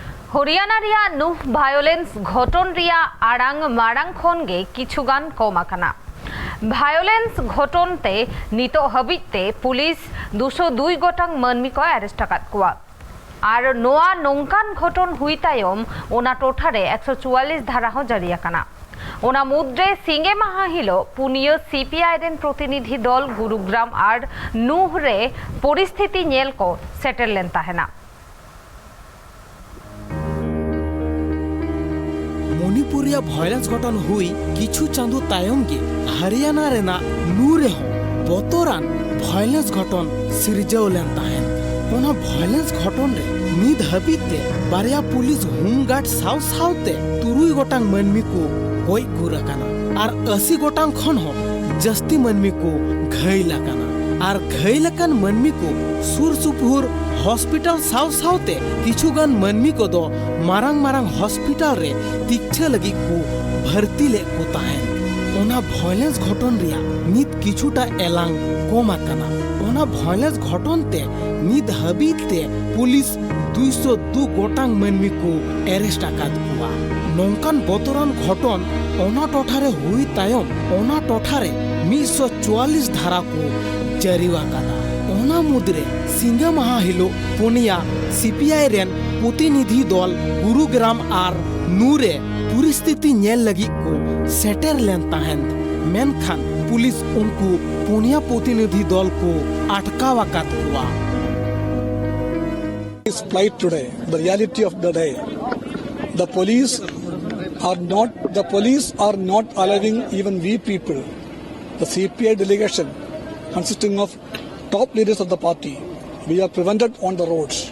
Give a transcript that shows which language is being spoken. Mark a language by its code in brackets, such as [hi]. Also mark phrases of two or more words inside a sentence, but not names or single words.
[sat] हरियाणा रिया नुह भायोलेंस घटन रिया आड़ांग माड़ांग खन गे किछुगान कम आकाना। भायोलेंस घटनते नितो हबिते पुलिस 202 गोटांग मानमी को अरेस्ट आकाद कोआ और नोआ नोंकान घटन हुई तायम ओना टोठारे 144 धारा हो जारी आकाना। ओना मुद्रे सिंगे माहा हिलो पुनियो सीपीआई रेन प्रतिनिधि दल गुरुग्राम और नुह रे परिस्थिति नेल को सेटल लेन ताहेना। मणिपुरिया भायोलेंस घटन हुई किछु चांदो तायम गे हरियाणा रेना नूरे हो बतोरान भायोलेंस घटन सिरजाव लेन ताहेन। ओना भायोलेंस घटन रे निद हबिते बारिया पुलिस होमगार्ड साव सावते 3 गोटांग मानमी को गय गुराकाना और 80 गोटांग खन हो जस्ती मानमी को घायल आकाना और घायल आकान मानमी को सुर सुपुर हॉस्पिटल साव सावते किछुगान मानमी को दो मारांग मारांग हॉस्पिटल रे तिक्षा लगी को भर्ती ले को ताहेन। ओना भायोलेंस घटन रिया नित किछुटा एलांग कम आकाना। ओना भायोलेंस घटन ते नित हबीते पुलिस 202 गोटांग मानमी को अरेस्ट आकाद कोआ। नोंकान बतोरान घटन ओना टोठारे हुई तायम ओना टोठारे 144 धारा को जारी आकादा। ओना मुद्रे सिंगे माहा हिलो पुनिया सीपीआई रेन प्रतिनिधि दल गुरुग्राम और नूरे परिस्थिति नेल लगी को सेटर लेन ताहेन। मेनखान पुलिस उनको पुनिया प्रतिनिधि दल को अटकाव आकाद हुआ। [en] This plight today, the reality of the day, the police are not allowing even we people, the CPI delegation consisting of top leaders of the party, we are prevented on the roads.